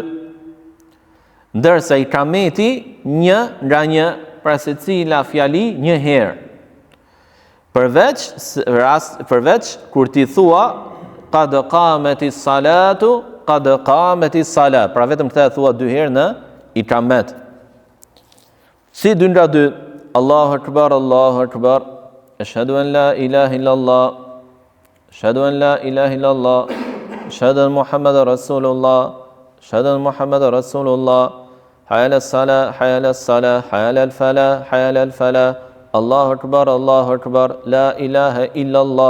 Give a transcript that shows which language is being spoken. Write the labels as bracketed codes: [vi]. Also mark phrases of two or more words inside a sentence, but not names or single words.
[sq] Ndërsa ikameti 1 nga 1, pra secila fjali një herë. Përveç kur ti thua [ar] قد قامت الصلاة، قد قامت الصلاة. [sq] Pra vetëm këtë e thua 2 herë në ikamet. Si 2 nga 2, [ar] الله أكبر، الله أكبر, أشهد أن لا إله إلا الله، أشهد أن لا إله إلا الله، أشهد أن محمدا رسول الله، أشهد أن محمدا رسول الله، حي على الصلاة، حي على الصلاة، حي على الفلاح، حي على الفلاح, الله أكبر، لا إله إلا الله.